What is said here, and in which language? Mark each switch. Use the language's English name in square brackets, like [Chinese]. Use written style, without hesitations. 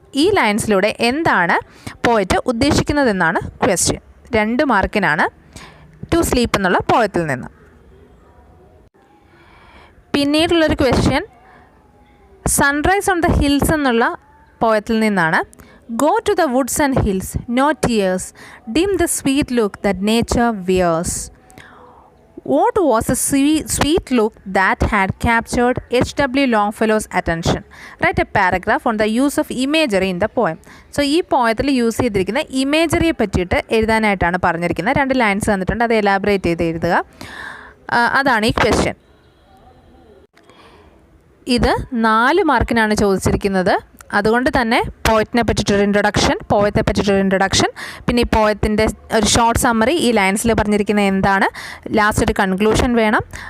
[Malayalam] ഈ ലൈൻസിലൂടെ എന്താണ് poet ഉദ്ദേശിക്കുന്നതെന്നാണ് question. 2 മാർക്കിനാണ് to sleep എന്നുള്ള പോയത്തിൽ നിന്ന്. പിന്നീടുള്ളൊരു question sunrise on the hills എന്നുള്ള പോയത്തിൽ നിന്നാണ്. [English] Go to the woods and hills, no tears, dim the sweet look that nature wears. What was the sweet look that had captured H.W. Longfellow's attention? Write a paragraph on the use of imagery in the poem. [Malayalam] So ഈ പോയത്തിൽ use ചെയ്തിരിക്കുന്ന ഇമേജറിയെ പറ്റിയിട്ട് എഴുതാനായിട്ടാണ് പറഞ്ഞിരിക്കുന്നത്. 2 lines തന്നിട്ടുണ്ട്, അത് elaborate ചെയ്ത് എഴുതുക. അതാണ് ഈ ക്വസ്റ്റ്യൻ. ഇത് 4 മാർക്കിനാണ് ചോദിച്ചിരിക്കുന്നത്. അതുകൊണ്ട് തന്നെ പോയറ്റിനെ പറ്റിയിട്ടൊരു പോയത്തെ പറ്റിയിട്ടൊരു ഇൻട്രൊഡക്ഷൻ, പിന്നെ ഈ പോയത്തിൻ്റെ ഒരു ഷോർട്ട് സമ്മറി, ഈ ലൈൻസിൽ പറഞ്ഞിരിക്കുന്നത് എന്താണ്, ലാസ്റ്റ് ഒരു കൺക്ലൂഷൻ വേണം.